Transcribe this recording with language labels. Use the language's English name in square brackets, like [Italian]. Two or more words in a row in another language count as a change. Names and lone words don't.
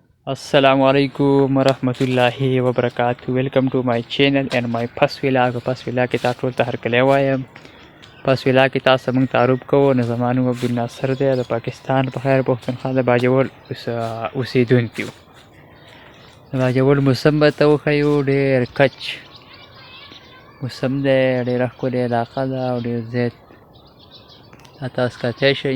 [Arabic] Assalamualaikum warahmatullahi wabarakatuh. [English] Welcome to my channel and my first vlog. First vlog [Pashto] کې تاسو ته هرکلی وایم. [English] first vlog [Pashto] کې تاسو موږ تعارف کوو. نو زما نوم عبدالناصر دی، د پاکستان په خیر پښتونخوا د باجوړ اوسېدونکی و. د باجوړ موسم به ته وښیو، ډېر کچ موسم دی، ډېره ښکلې علاقه ده او ډېر زیات دا تاسو کتلی شئ.